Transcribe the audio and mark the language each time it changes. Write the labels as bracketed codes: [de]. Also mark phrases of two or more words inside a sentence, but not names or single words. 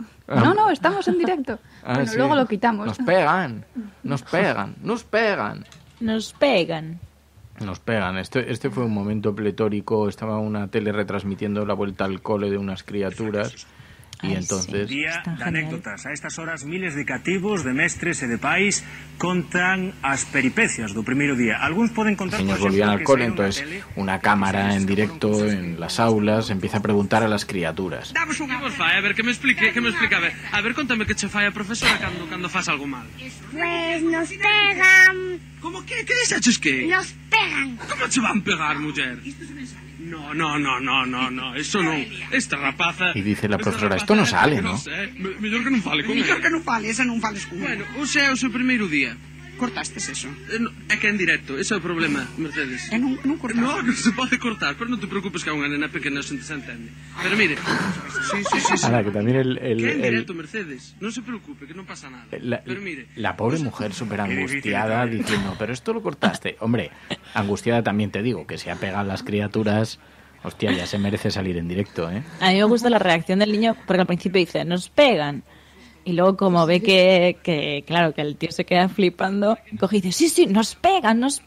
[es] No, estamos en directo. Bueno, sí. luego lo quitamos. Nos pegan. Nos pegan. Este fue un momento pletórico. Estaba una tele retransmitiendo la vuelta al cole de unas criaturas. Y entonces... [gl] Día de anécdotas. A estas horas miles de cativos, de mestres e de pais contan as peripecias do primeiro día. Alguns poden contar... [es] Los niños volvían al cole, entonces una cámara en directo en las aulas empieza a preguntar a las criaturas. Damos un... [gl] Que vos fai? A ver, que me explique. A ver, contame que che fai a profesora cando faz algo mal. [es] Pues nos pegan. [gl] Como que dixaches que? [es] Nos pegan. [gl] Como che van pegar, muller? No, eso non. Esta rapaza... [es] Y dice la profesora, esto no sale, ¿no? [gl] Mellor que non fale con ela. Mellor que non fale, esa non fales con ela. Bueno, hoxe é o seu primeiro día. Cortastes eso? É que é en directo, ese é o problema, Mercedes. Non cortaste. No, non se pode cortar, pero non te preocupes que é unha nena pequena, se entende. Pero mire... Sí. [es] Ahora, que también [gl] Que é en directo, Mercedes. Non se preocupe, que non pasa nada. Pero mire... [es] La pobre mujer súper angustiada diciendo, pero esto lo cortaste. Hombre, angustiada también te digo, que se ha pegado las criaturas... Hostia, ya se merece salir en directo, ¿eh? A mí me gusta la reacción del niño porque al principio dice, nos pegan. Y luego como ve que claro, que el tío se queda flipando, coge y dice, sí, nos pegan.